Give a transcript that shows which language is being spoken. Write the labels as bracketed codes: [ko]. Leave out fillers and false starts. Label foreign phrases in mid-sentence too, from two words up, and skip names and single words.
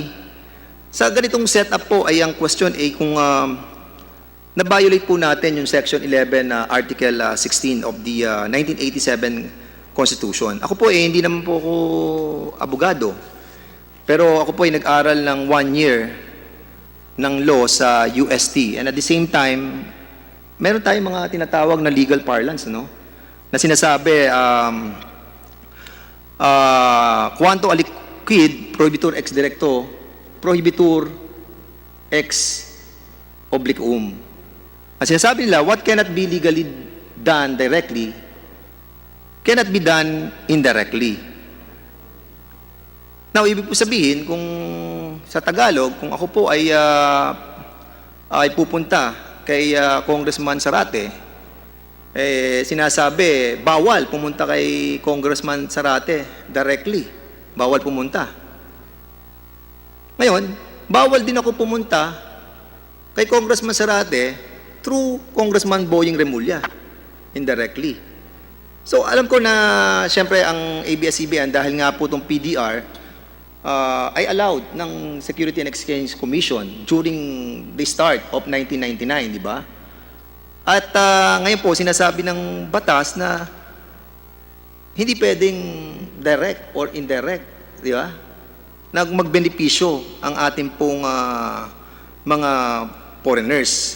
[tl] Sa ganitong setup po ay ang question ay kung na-violate po natin yung Section 11 Article 16 of the 1987 Constitution. Ako po hindi naman po ako abogado. Pero ako po ay nag-aral ng 1 year ng law sa UST. [en] And at the same time, [tl] meron tayong mga tinatawag na [en] legal parlance, [tl] na sinasabi, [la] quanto aliquid prohibitur ex directo, prohibitur ex obliquum. [tl] Ang sinasabi nila, [en] what cannot be legally done directly cannot be done indirectly. [tl] Now, ibig po sabihin, kung sa Tagalog, kung ako po ay pupunta kay Congressman Zarate, sinasabi, bawal pumunta kay Congressman Zarate directly. Bawal pumunta. Ngayon, bawal din ako pumunta kay Congressman Zarate through Congressman Boying Remulla, indirectly. So, alam ko na, siyempre, ang ABS CBN, dahil nga po itong PDR, ay allowed ng Security and Exchange Commission [en] during the start of 1999, [tl] di ba? At ngayon po, sinasabi ng batas na hindi pwedeng [en] direct or indirect, [tl] di ba? Magbenepisyo ang ating pong mga foreigners.